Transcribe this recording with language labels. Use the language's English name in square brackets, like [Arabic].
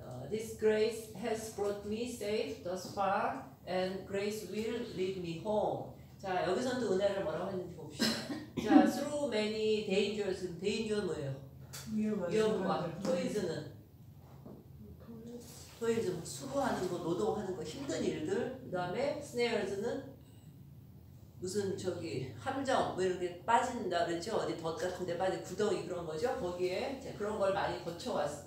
[English] This grace has brought me safe thus far, and grace will lead me home. [Korean] 자, 여기서는 또 은혜를 뭐라고 했는지 봅시다. 자, [English] through many dangers, [Korean] danger는 뭐예요? 위험과 toils는 수고하는 거, 노동하는 거, 힘든 일들. 그 다음에 snares는 무슨 함정 뭐 이렇게 빠진다 그랬죠. 어디 덫 같은 데 빠진 구덩이 그런 거죠. 거기에 그런 걸 많이 거쳐왔어.